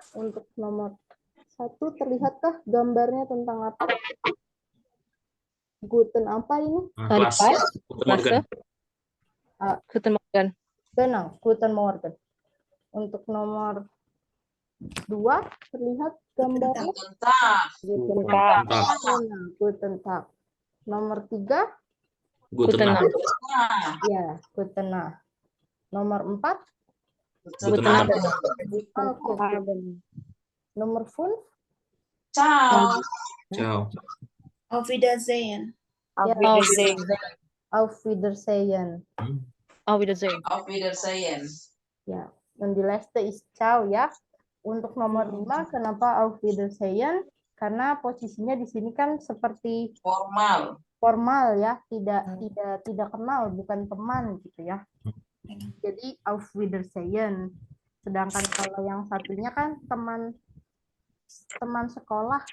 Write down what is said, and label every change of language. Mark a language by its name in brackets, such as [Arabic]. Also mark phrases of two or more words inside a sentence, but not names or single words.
[Indonesian] Untuk nomor 1 terlihatkah gambarnya tentang apa? Guten apa ini? Kelas. [German] Guten Morgen. Guten Morgen. Genau, Guten Morgen. [Indonesian] Untuk nomor 2 terlihat gambarnya. [German] Guten Tag. Guten Tag. [Indonesian] Nomor 3. [German] Guten Nacht. [Indonesian] Ya, [German] Guten Nacht. [Indonesian] Nomor 4. [German] Guten Abend. [Indonesian] Nomor 5. [German] Ciao. Ciao. Auf Wiedersehen. Auf Wiedersehen. Auf Wiedersehen. Auf Wiedersehen. Auf Wiedersehen. [Indonesian] Ya, dan [German] die letzte ist ciao [Indonesian] ya. Untuk nomor 5, kenapa [German] Auf Wiedersehen? [Indonesian] Karena posisinya di sini kan seperti formal ya, tidak kenal, bukan teman gitu ya. Jadi [German] Auf Wiedersehen. [Indonesian] Sedangkan kalau yang satunya kan teman sekolah.